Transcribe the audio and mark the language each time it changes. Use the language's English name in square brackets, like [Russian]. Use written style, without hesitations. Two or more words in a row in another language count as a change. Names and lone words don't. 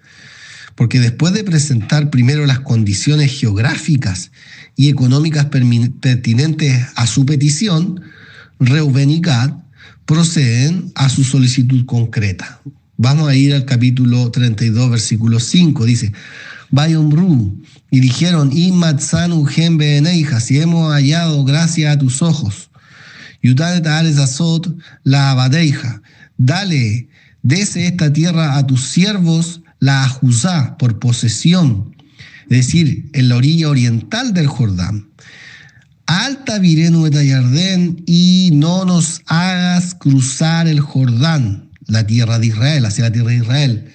[Spanish] Porque después de presentar primero las condiciones geográficas y económicas pertinentes a su petición, Reubén y Gad proceden a su solicitud concreta. Vamos a ir al capítulo 32, versículo 5. Dice, Vayomru, y dijeron, [Hebrew] אם מצאנו חן בעיניך, [Spanish] si hemos hallado gracia a tus ojos, [Hebrew] יותן את הארץ הזאת לעבדיך, [Spanish] dale, dese esta tierra a tus siervos, [Hebrew] לאחוזה, [Spanish] por posesión, es decir, en la orilla oriental del Jordán. [Hebrew] אל תעברנו את הירדן, [Spanish] y no nos hagas cruzar el Jordán, la tierra de Israel, hacia la tierra de Israel.